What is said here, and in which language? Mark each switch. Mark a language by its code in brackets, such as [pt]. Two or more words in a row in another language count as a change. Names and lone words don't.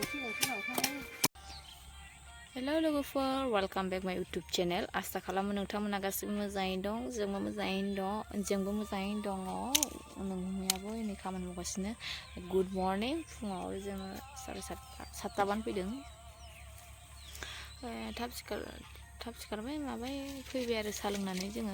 [en] Hello logoफोर, welcome back my YouTube channel. [brx] आसा खालामो नोंथांमोना गासिबो मोजाङैनो दं, जोंबो मोजाङैनो दङ, नोंनियाबो नै खामानि मावगासिनो. [en] Good morning, [brx] फुङाव जोङो 7:30 बानो फैदों. थाब सिखारबाय माबाय फैबाय आरो सा लोंनानै जोङो.